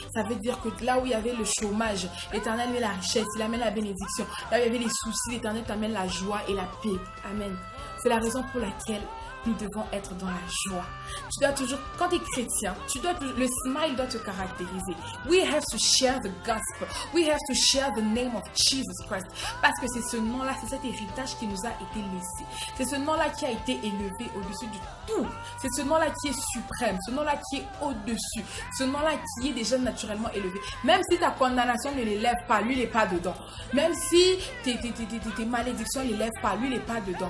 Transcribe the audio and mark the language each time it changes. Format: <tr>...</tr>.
<fr>Ça veut dire que là où il y avait le chômage, l'Éternel met la richesse, il amène la bénédiction. Là où il y avait les soucis, l'Éternel t'amène la joie et la paix. Amen. C'est la raison pour laquelle nous devons être dans la joie. Tu dois toujours, quand tu es chrétien, le smile doit te caractériser.</fr> <en>We have to share the gospel. We have to share the name of Jesus Christ.</en> <fr>Parce que c'est ce nom-là, c'est cet héritage qui nous a été laissé. C'est ce nom-là qui a été élevé au-dessus de tout. C'est ce nom-là qui est suprême. Ce nom-là qui est au-dessus. Ce nom-là qui est déjà naturellement élevé. Même si ta condamnation ne l'élève pas, lui, il n'est pas dedans. Même si tes malédictions ne l'élèvent pas, lui, il n'est pas dedans.</fr>